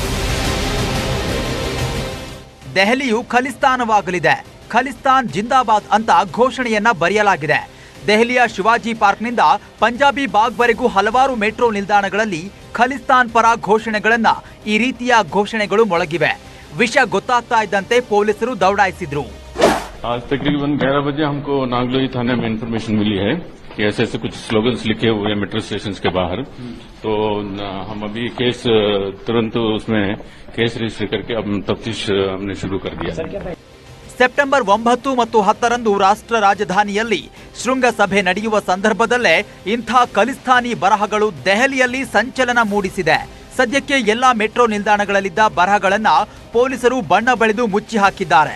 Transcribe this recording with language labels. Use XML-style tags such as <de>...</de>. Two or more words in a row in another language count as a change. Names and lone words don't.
<kn>ದೆಹಲಿಯು ಖಲಿಸ್ತಾನವಾಗಲಿದೆ, ಖಲಿಸ್ತಾನ್ ಜಿಂದಾಬಾದ್ ಅಂತ ಘೋಷಣೆಯನ್ನ ಬರೆಯಲಾಗಿದೆ. ದೆಹಲಿಯ ಶಿವಾಜಿ ಪಾರ್ಕ್ನಿಂದ ಪಂಜಾಬಿ ಬಾಗ್ವರೆಗೂ ಹಲವಾರು ಮೆಟ್ರೋ ನಿಲ್ದಾಣಗಳಲ್ಲಿ ಖಲಿಸ್ತಾನ್ ಪರ ಘೋಷಣೆಗಳನ್ನ ಈ ರೀತಿಯ ಘೋಷಣೆಗಳು ಮೊಳಗಿವೆ. ವಿಷಯ ಗೊತ್ತಾಗ್ತಾ ಇದ್ದಂತೆ ಪೊಲೀಸರು ದೌಡಾಯಿಸಿದ್ರು.</kn> <hi>आज तकरीबन 11 बजे हमको नागलोई थाने में इन्फॉर्मेशन मिली है कि ऐसे कुछ स्लोगन्स लिखे हुए हैं</hi> <en>metro station</en> <hi>के बाहर. तो हम अभी केस तुरंत उसमें</hi> <en>case register</en> <hi>करके अब तफ्तीश हमने शुरू कर दिया.</hi> <kn>ಸೆಪ್ಟೆಂಬರ್ 9 ಮತ್ತು 10ರಂದು ರಾಷ್ಟ್ರ ರಾಜಧಾನಿಯಲ್ಲಿ ಶೃಂಗಸಭೆ ನಡೆಯುವ ಸಂದರ್ಭದಲ್ಲೇ ಇಂಥ ಖಲಿಸ್ತಾನಿ ಬರಹಗಳು ದೆಹಲಿಯಲ್ಲಿ ಸಂಚಲನ ಮೂಡಿಸಿದೆ. ಸದ್ಯಕ್ಕೆ ಎಲ್ಲಾ ಮೆಟ್ರೋ ನಿಲ್ದಾಣಗಳಲ್ಲಿದ್ದ ಬರಹಗಳನ್ನ ಪೊಲೀಸರು ಬಣ್ಣ ಬಳಿದು ಮುಚ್ಚಿ ಹಾಕಿದ್ದಾರೆ.</kn>